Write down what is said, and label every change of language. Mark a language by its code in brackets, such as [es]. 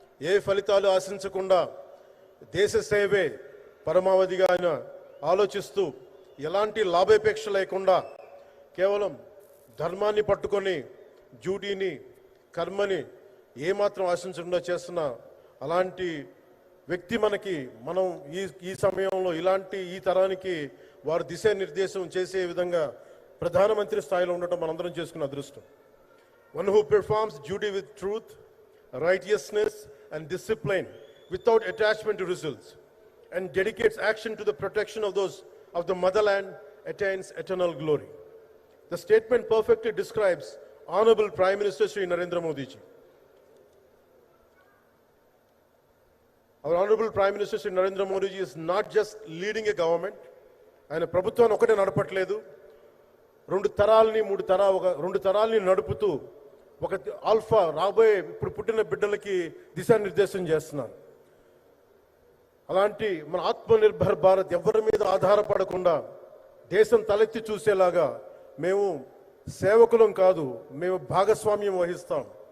[te] ఏ ఫలితాలు ఆశించకుండా దేశ సేవే పరమావధిగా ఆయన ఆలోచిస్తూ ఎలాంటి లాభాపేక్ష లేకుండా కేవలం ధర్మాన్ని పట్టుకొని డ్యూటీని కర్మని ఏమాత్రం ఆశించకుండా చేస్తున్న అలాంటి వ్యక్తి మనం ఈ సమయంలో ఇలాంటి ఈ తరానికి వారు దిశానిర్దేశం చేసే విధంగా ప్రధానమంత్రి స్థాయిలో ఉండటం మనందరం చేసుకున్న అదృష్టం. [en] One who performs duty with truth, righteousness and discipline without attachment to results and dedicates action to the protection of those of the motherland attains eternal glory. The statement perfectly describes Honorable Prime Minister Shri Narendra Modi ji. Our Honorable Prime Minister Shri Narendra Modi ji is not just leading a government. [te] ఆయన ప్రభుత్వాన్ని ఒకటే నడపట్లేదు, రెండు తరాల్ని నడుపుతూ ఒక alpha రాబోయే ఇప్పుడు పుట్టిన బిడ్డలకి దిశానిర్దేశం చేస్తున్నారు. అలాంటి మన ఆత్మనిర్భర్ భారత్ ఎవరి మీద ఆధారపడకుండా దేశం తలెత్తి చూసేలాగా మేము సేవకులం కాదు, మేము భాగస్వామ్యం వహిస్తాం.